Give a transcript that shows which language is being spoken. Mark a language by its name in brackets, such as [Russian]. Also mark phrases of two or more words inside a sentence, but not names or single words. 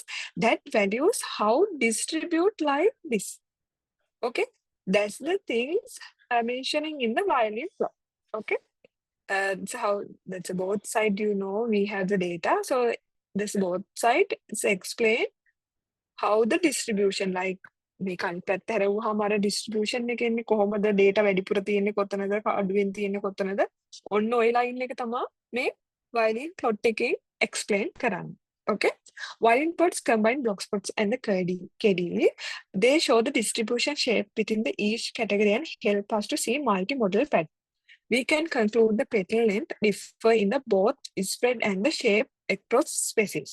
[English] That values how distribute like this. Okay, that's the things mentioning in the violin plot. Okay. So that's both side, you know, we have the data. So this both side is explain how the distribution like [Sinhala] මේ කලින් පැත්ත හැරෙව්වහම අර distribution එකේ ඉන්නේ කොහොමද data වැඩිපුර තියෙන්නේ කොතනද අඩුවෙන් තියෙන්නේ කොතනද ඔන්න ඔය line එක තමයි මේ [English] violin plot [Sinhala] එකේ explain කරන්නේ. [English] Okay, violin plots combine block plots and the KDE. They show the distribution shape within the each category and help us to see multi-model pattern. We can conclude the petal length differ in the both spread and the shape across species.